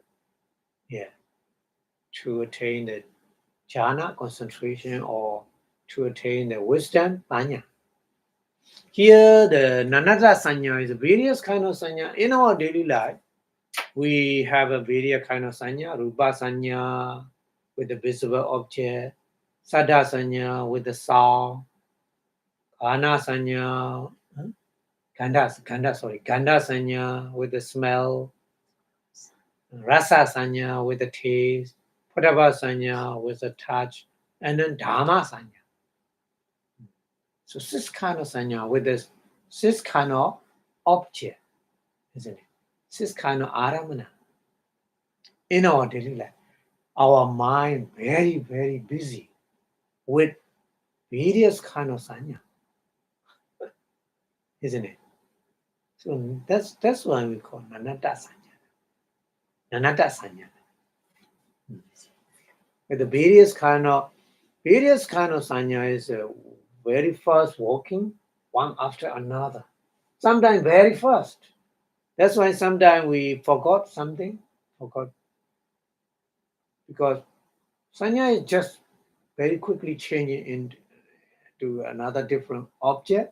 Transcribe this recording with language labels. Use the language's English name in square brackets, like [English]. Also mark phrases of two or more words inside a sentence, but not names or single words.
[English] Yeah. To attain the jhana, concentration, or to attain the wisdom, panya. Here, the [Pali] nanata sanya [English] is various kind of sanya. In our daily life, we have a various kind of sanya, [Pali] rupa sanya [English] with the visible object, [Pali] sada sanya [English] with the sound, [Pali] gana sanya, ganda sanya [English] with the smell, [Pali] rasa sanya [English] with the taste, [Pali] padava sanya [English] with the touch, and then [Pali] dhamma sanya. [English] So six kind of sanya with this six kind of object, isn't it? Six kind of aramana. In our daily life, our mind very, very busy with various kind of sanya, isn't it? So that's why we call [Pali] nanata sanya. Nanata sanya. [English] With the various kind of sanya is very fast walking, one after another. Sometimes very fast. That's why sometimes we forgot something. Because sanya is just very quickly changing into another different object.